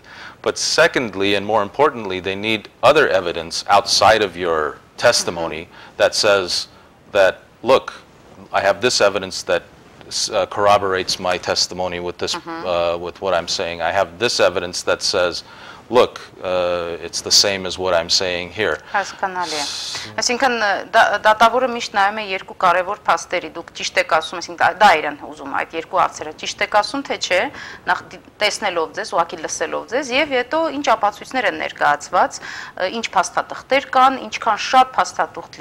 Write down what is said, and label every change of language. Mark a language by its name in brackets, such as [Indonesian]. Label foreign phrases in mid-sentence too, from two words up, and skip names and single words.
[English] But secondly, and more importantly, they need other evidence outside of your testimony that says that, look, I have this evidence that corroborates my testimony with this, with what I'm saying. I have this evidence that says, look, it's the same as what I'm saying here. [Armenian] Հասկանալի է։ Այսինքն դատավորը միշտ նայում է երկու կարևոր փաստերի, դուք ճիշտ եք ասում, այսինքն դա իրեն ուզում այդ երկու հարցերը, ճիշտ եք ասում թե չէ, նախ տեսնելով ձեզ, ուղղակի լսելով ձեզ եւ հետո ինչ ապացույցներ են ներկայացված, ինչ փաստաթղթեր կան, ինչքան շատ փաստաթուղթ